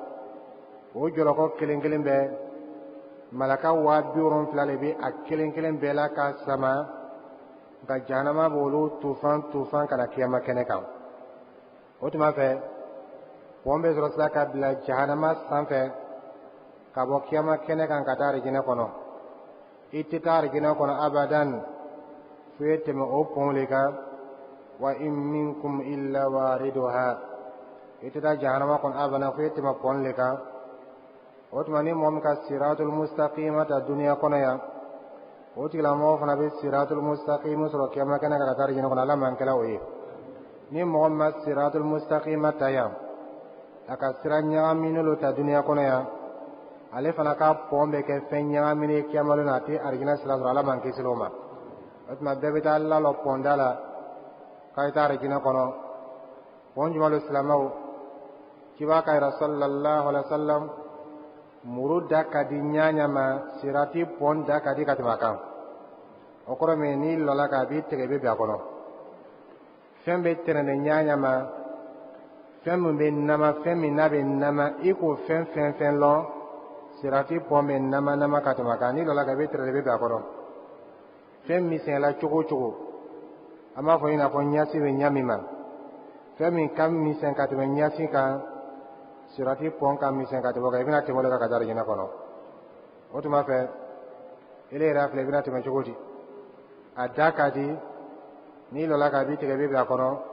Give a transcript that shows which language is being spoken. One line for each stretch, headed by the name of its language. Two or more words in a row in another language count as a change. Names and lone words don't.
Bambara: o jɔlɔkɔ kelen kelen bɛɛ malaka 70 le bɛ a kelen kelen bɛɛ la ka sama nka jahanama b'olu tufan kana kiyama kɛnɛ kan o tuma fɛ pɔn bɛ sɔrɔ sira ka bila jahanama sanfɛ ka bɔ kiyama kɛnɛ kan ka taa arijinɛ kɔnɔ iti taa arijinɛ kɔnɔ abadan fo ye tɛmɛ o pɔn le kan
Arabic: وإن منكم إلا واردها
Bambara: iti taa jahanama kɔnɔ abadan fo ye tɛmɛ pɔn le kan o tuma ni mɔgɔ min ka
Arabic: الصراط المستقيم
Bambara: ta duniya kɔnɔ yan o tigilamɔgɔ fana bɛ
Arabic: الصراط المستقيم
Bambara: sɔrɔ kiyama kɛnɛ kan ka taa arijinɛ kɔnɔ ala man kɛla o ye ni mɔgɔ min ma
Arabic: الصراط المستقيم
Bambara: ta yan a ka sira ɲagaminen ta duniya kɔnɔ yan ale fana ka pɔn bɛ kɛ fɛn ɲagaminen kiyamalu na a tɛ arijinɛ sira sɔrɔ ala man kisi o ma o tuma bɛɛ bɛ taa lalɔ pɔnda la k'a ye taa arijinɛ kɔnɔ pɔn jumɛn lo silamɛw kiba ka yira
Arabic: صلى الله عليه وسلم
Bambara: muru da ka di ɲaɲa ma sirati pɔn da ka di ka tɛmɛ a kan o kɔrɔ min n'i lɔla k'a b'i tigɛ i bɛ bin a kɔnɔ fɛn bɛ tɛnɛn ɲaɲa ma fɛn min bɛ nama fɛn min n'a bɛ nama i k'o fɛn lɔn sirati pɔn bɛ nama ka tɛmɛ a kan n'i lɔla k'a bɛ tɛrɛ i bɛ bin a kɔnɔ fɛn misɛnla cogo o cogo an b'a fɔ i n'a fɔ ɲasi bɛ ɲa min ma fɛn min ka misɛn ka tɛmɛ ɲasi kan sirati pɔn ka misɛn ka tɛmɛ o kan i bɛna tɛmɛ o de kan ka taa arijinɛ kɔnɔ o tuma fɛ ele yɛrɛ filɛ i bɛna tɛmɛ cogo di a da ka di n'i lɔla k'a b'i tigɛ i bɛ bin a kɔnɔ